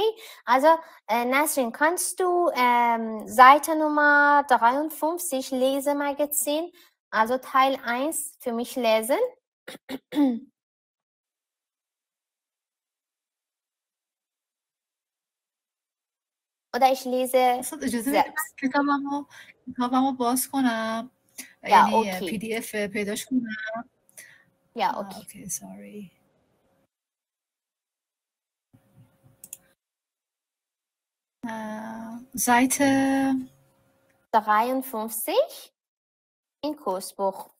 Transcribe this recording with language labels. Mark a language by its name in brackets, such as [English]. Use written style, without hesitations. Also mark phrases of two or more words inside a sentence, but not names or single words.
[German] Also Nasrin, kannst du Seite Nummer 53 Lesemagazin, also Teil 1 für mich lesen? Oder ich lese [Persian] اجازه [German] selbst. [Persian] کتابمو باز کنم. [German] Ja, [Persian] یعنی [German] okay. [Persian] PDF پیداش کنم. [German] Ja, okay. Okay, sorry. Seite 53 in Kursbuch.